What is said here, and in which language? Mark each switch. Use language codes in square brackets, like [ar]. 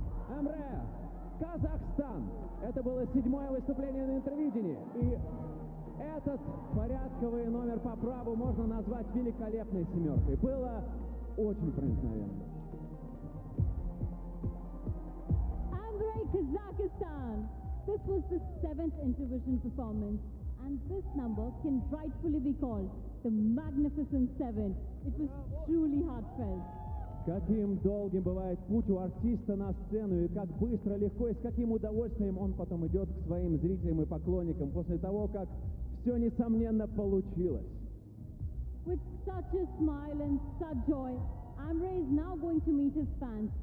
[ru] Эмре, Казахстан. Это было 7-е выступление на Интервидении. И этот порядковый номер по праву можно назвать великолепной семеркой. Было очень проникновенно. [en] Kazakhstan! This was the 7th Intervision performance, and this number can rightfully be called the Magnificent Seven. It was truly heartfelt. [ru] Каким долгим бывает путь у артиста на сцену, и как быстро, легко, и с каким удовольствием он потом идет к своим зрителям и поклонникам после того, как все несомненно получилось. [en] With such a smile and such joy, Amre is now going to meet his fans.